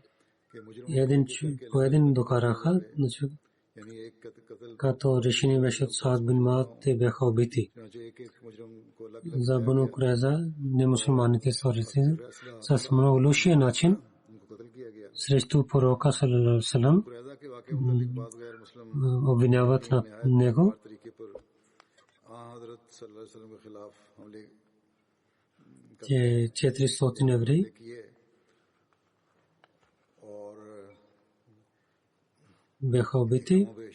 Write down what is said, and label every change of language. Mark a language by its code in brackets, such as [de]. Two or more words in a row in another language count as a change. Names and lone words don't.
[bg] По един докараха, като решение беше от Саад бин Муад, те бяха убити. За Бану Курайза немусулманите сторици с много лошия начин срещу пророка [ar] صلى الله عليه وسلم [bg] обвиняват на него. Че 400 евреи бяха убити.